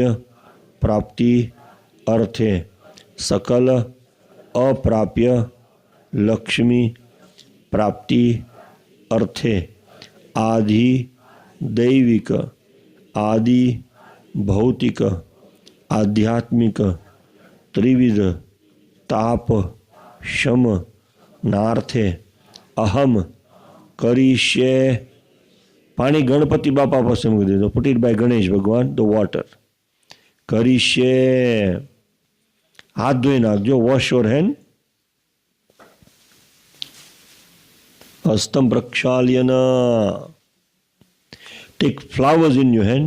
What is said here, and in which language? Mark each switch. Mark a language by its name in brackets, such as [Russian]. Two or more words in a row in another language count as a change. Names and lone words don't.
[Sanskrit] प्राप्ति अर्थे सकल अप्राप्य लक्ष्मी प्राप्ति अर्थे आदि दैविक आदि भौतिक आध्यात्मिक त्रिविध ताप शम नार्थे अहम करिष्ये. [Gujarati] પાણી ગણપતિ બાપા પાસે મૂકી દેજો. [English] put it by Ganesh Bhagwan the water. કરીશે. [Gujarati] હાથ ધોઈ નાખજો. [English] wash your hand. [Sanskrit] હસ્તમ પ્રક્ષાલ્યન. [English] take flowers in your hand.